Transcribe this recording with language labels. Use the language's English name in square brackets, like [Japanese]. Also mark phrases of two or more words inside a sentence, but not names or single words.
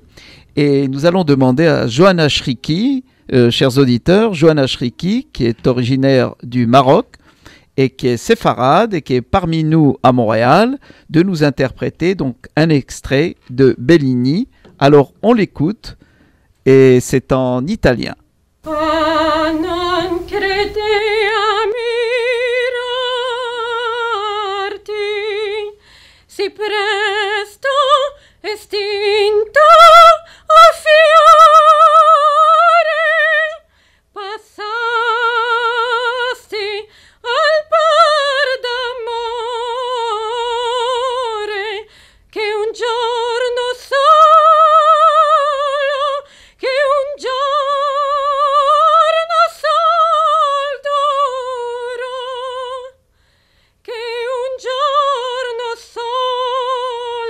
[French] Et nous allons demander à Johanna Shriki, chers auditeurs, Johanna Shriki, qui est originaire du Maroc et qui est séfarade et qui est parmi nous à Montréal, de nous interpréter donc un extrait de Bellini. Alors on l'écoute et c'est en italien. [Italian] Si presto estinto a fiore passasti al par d'amore che un giorno solo che un giorno sol durò che un giorno solo